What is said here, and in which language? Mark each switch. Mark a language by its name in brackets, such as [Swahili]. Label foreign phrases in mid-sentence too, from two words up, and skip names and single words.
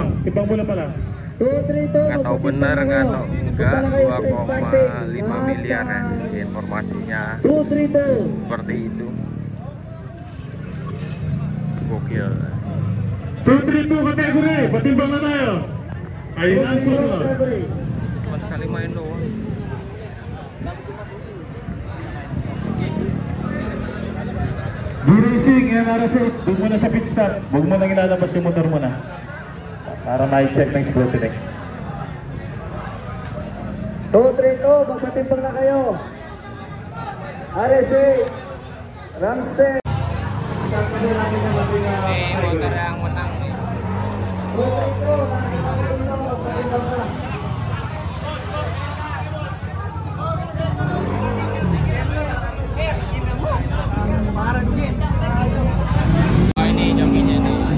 [Filipino] Timbang muna pala. [Indonesian] Nggak tahu bener, nggak tahu enggak, 2,5 miliar ya. Informasinya seperti itu. Gokil. 232 kategori, [Filipino] patimbang na tayo. Ayun ang susunod. [Indonesian] Cuma sekali main doang. [Filipino] D-Racing, RS8, doon muna sa pit stop. Huwag mo nang ilalabas yung motor mo na. Para na-check ng scrutiny. 232, magpatimbang na kayo. RSA, Ramstein. [Indonesian] Ini motor yang menang nih. [Filipino] 232, magpatimbang na. [Indonesian] Oh, ini jokinya nih.